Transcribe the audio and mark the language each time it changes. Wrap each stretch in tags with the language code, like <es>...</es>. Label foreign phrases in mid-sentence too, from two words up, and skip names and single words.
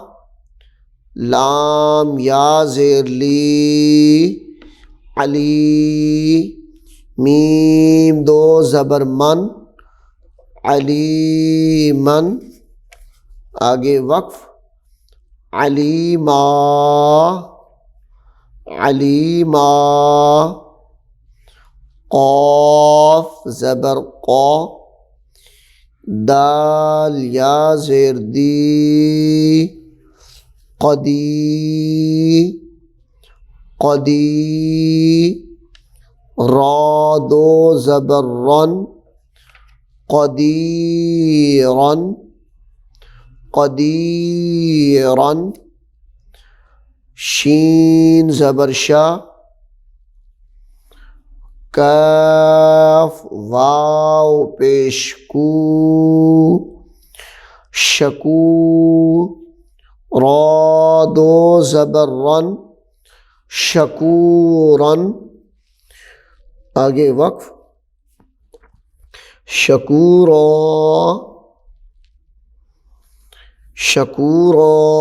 <ur>لام یا زیر لی علی میم دو زبر من علیمن آگے وقف علیما علیما قاف زبر قا دال یا زیر دی قدی قدی را دو زبر رن قدیرن قدیرن شین زبر شا کاف واو پیش کو شکو را دو زبر رن شکورن آگے وقف شکورا شکورا</ur>